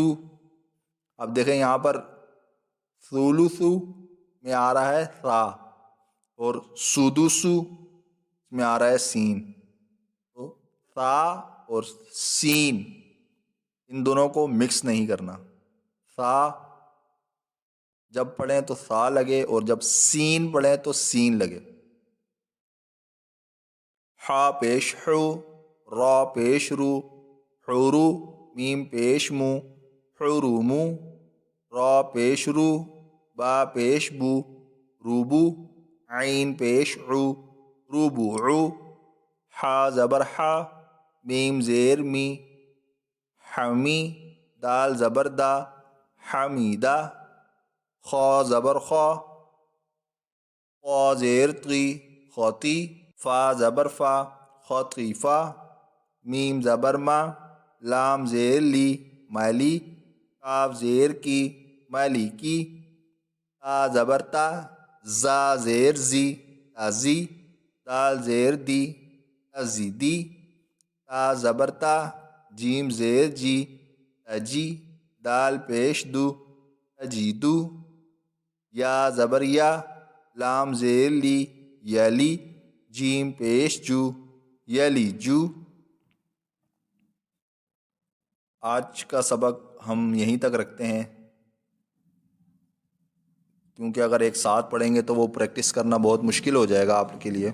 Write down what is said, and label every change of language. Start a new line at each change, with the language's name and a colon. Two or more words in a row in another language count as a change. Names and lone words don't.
Urdu: اب دیکھیں یہاں پر ثلثو میں آ رہا ہے ثا اور سدسو میں آ رہا ہے سین، تو ثا اور سین ان دونوں کو مکس نہیں کرنا، ثا جب پڑھیں تو ثا لگے اور جب سین پڑھیں تو سین لگے۔ حا پیش حو، را پیش رو، حورو، میم پیش مو، حرومو، را پیش رو، با پیش بو، روبو، عین پیش عو، روبوعو، حا زبر حا، میم زیر می، حمی، دال زبر دا، حمیدہ، خا زبر خا، قا زیر قی، خاطی، فا زبر فا، خاطیفہ، میم زبر ما، لام زیر لی، مالی، کاف زیر کی، مالی کی، تا زبر تا، زا زیر زی، تازی، دال زیر دی، ازیدی، تا زبر تا، جیم زیر جی، تجی، دال پیش دو، تجیدو، یا زبر یا، لام زیر لی، یلی، جیم پیش جو، یلیجو۔ آج کا سبق ہم یہیں تک رکھتے ہیں، کیونکہ اگر ایک ساتھ پڑھیں گے تو وہ پریکٹس کرنا بہت مشکل ہو جائے گا آپ کے لیے۔